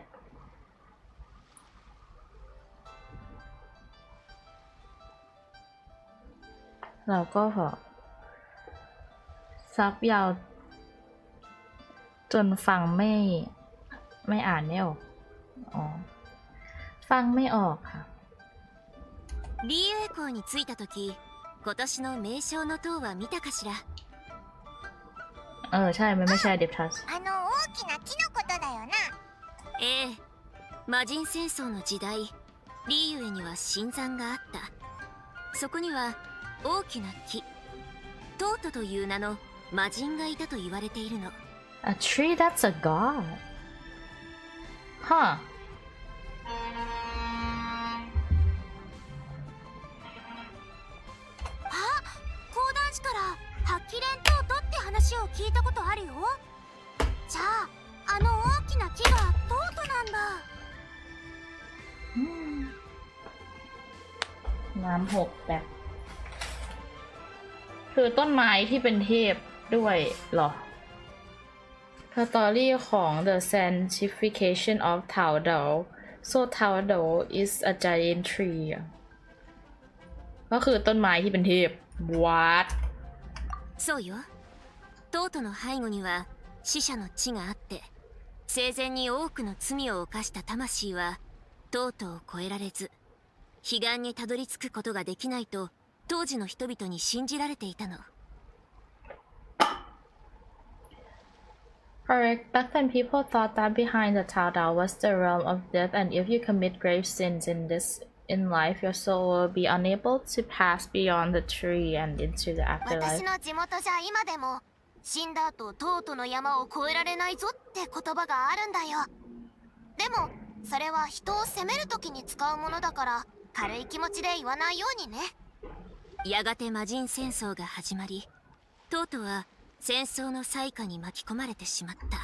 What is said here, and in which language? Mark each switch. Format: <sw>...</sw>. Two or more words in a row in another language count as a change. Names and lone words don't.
<th>เราก็ซับยาวจนฟังไม่อ่านไม่ออกฟังไม่ออกค่ะ</th> <ja>リーウェ港に着いた時、今年の名称の塔は見たかしら。</ja> <th>ใช่มันไม่ใช่เดปทัส</th> <ja>大きな木のことだよな。ええ、魔人戦争の時代、リーユエには神山があった。そこには大きな木、トートという名の魔人がいたと言われているの。</ja> <en>A tree that's a god. Huh.</en> <ja>講談師から発揮連トートって話を聞いたことあるよ。じゃああの大きな木がトートなんだ。</ja> <th>น้ำหกแบบคือต้นไม้ที่เป็นเทพด้วยเหรอ สตอรี่ของ The Sanctification of Tao Dao</th> <en>so Tao Dao is a giant tree</en> <th>ก็คือต้นไม้ที่เป็นเทพ What</th> <ja>そうよ。トートの背後には死者の地があって、生前に多くの罪を犯した魂はトートを越えられず彼岸にたどり着くことができないと当時の人々に信じられていたの。</ja> <en>Correct. Back then, people thought that behind the Tao Dao was the realm of death, and if you commit grave sins in life, your soul will be unable to pass beyond the tree and into the</en> <ja>私</ja> <en>afterlife.</en> <ja>の地元じゃ今でも死んだ後トートの山を越えられないぞって言葉があるんだよ。でもそれは人を責める時に使うものだから軽い気持ちで言わないようにね。やがて魔人戦争が始まり、トートは戦争の災禍に巻き込まれてしまった。</ja>